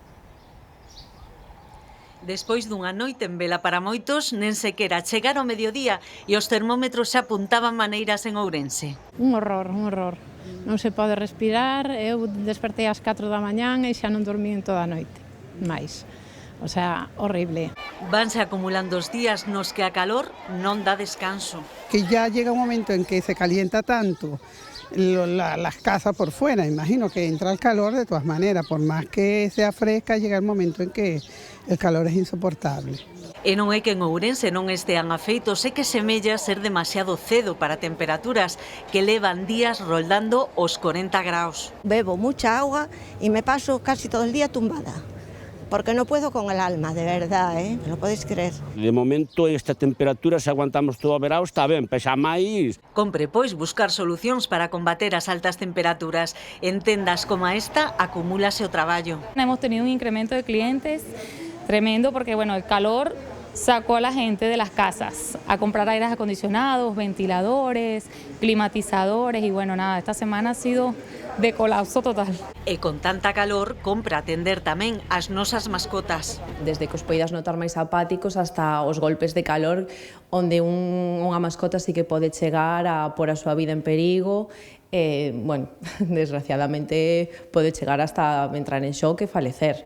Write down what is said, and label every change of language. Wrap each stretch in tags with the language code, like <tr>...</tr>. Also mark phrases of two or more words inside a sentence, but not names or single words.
<gl>Despois dunha noite en vela para moitos, nen sequera chegar ao mediodía e os termómetros xa apuntaban maneiras en Ourense. Un horror, un horror. Non se pode respirar, eu despertei ás 4 da mañán e xa non dormí en toda a noite.</gl> <es>Mais, O sea, horrible.</es> <gl>Vanse acumulando os días nos que a calor non dá descanso.</gl> <es>Que ya llega un momento en que se calienta tanto las casas por fuera, imagino que entra el calor de todas maneras, por más que sea fresca, llega el momento en que el calor es insoportable.</es> <gl>E non é que en Ourense non estean afeitos, é que semella ser demasiado cedo para temperaturas que levan días roldando os 40 graus.</gl> <es>Bebo mucha agua y me paso casi todo el día tumbada, porque no puedo con el alma, de verdad, ¿eh? ¿Lo podéis creer?</es> <gl>De momento, esta temperatura, se aguantamos todo o verao, está ben, pesa máis. Compre, pois, buscar solucións para combater as altas temperaturas. En tendas como esta, acumúlase o traballo.</gl> <es>Hemos tenido un incremento de clientes tremendo porque, bueno, el calor sacó a la gente de las casas a comprar aires acondicionados, ventiladores, climatizadores y bueno, nada, esta semana ha sido de colapso total.</es> <gl>E con tanta calor, compra atender tamén as nosas mascotas. Desde que os poidas notar máis apáticos hasta os golpes de calor, onde unha mascota sí que pode chegar a pôr a súa vida en perigo, bueno, desgraciadamente pode chegar hasta entrar en shock e falecer.</gl>